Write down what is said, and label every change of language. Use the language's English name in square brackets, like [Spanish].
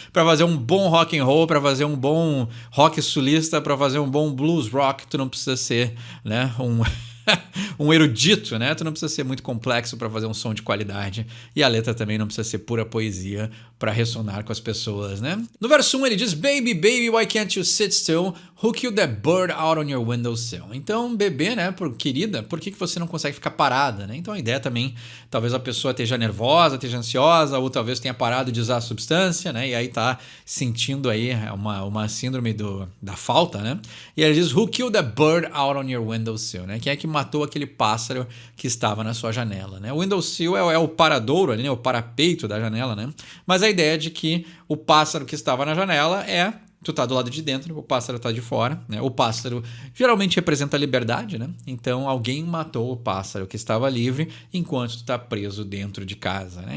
[Portuguese] Para fazer um bom rock and roll, para fazer um bom rock sulista, para fazer um bom blues rock, tu não precisa ser, né, um erudito, né? Tu não precisa ser muito complexo para fazer um som de qualidade. E a letra também não precisa ser pura poesia para ressonar com as pessoas, né? [English] No verso 1 ele diz: Baby, baby, why can't you sit still? Who killed that bird out on your windowsill? [Portuguese] Então, bebê, né? Querida, por que você não consegue ficar parada, né? Então a ideia também, talvez a pessoa esteja nervosa, esteja ansiosa, ou talvez tenha parado de usar a substância, né? E aí tá sentindo aí uma síndrome da falta, né? E ele diz: [English] Who killed that bird out on your windowsill? [Portuguese] Né? Quem é que matou aquele pássaro que estava na sua janela, né? O windowsill é o paradouro ali, né? O parapeito da janela, né? Mas a ideia de que o pássaro que estava na janela tu tá do lado de dentro, o pássaro tá de fora, né? O pássaro geralmente representa a liberdade, né? Então alguém matou o pássaro que estava livre enquanto tu tá preso dentro de casa, né?